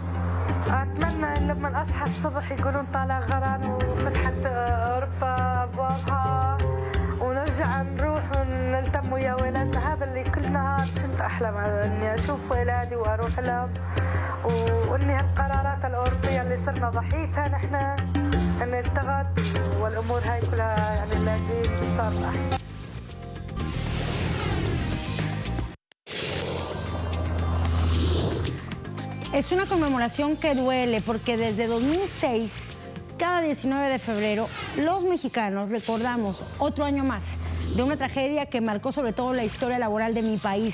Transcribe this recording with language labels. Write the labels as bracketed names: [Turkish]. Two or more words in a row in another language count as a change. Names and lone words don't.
[Arabic] أتمنى لما أصحى الصبح يقولون طالع غران وفتحت أوروبا أبوابها ونرجع نروح ونلتم ويا ولادنا. هذا اللي كل نهار كنت أحلم إني أشوف ولادي وأروح لهم وإني هالقرارات الأوروبية اللي صرنا ضحيتها نحن إن التغت والأمور هاي كلها يعني اللاجئين صار أحسن. [Spanish] Es una conmemoración que duele porque desde 2006, cada 19 de febrero, los mexicanos recordamos otro año más de una tragedia que marcó sobre todo la historia laboral de mi país.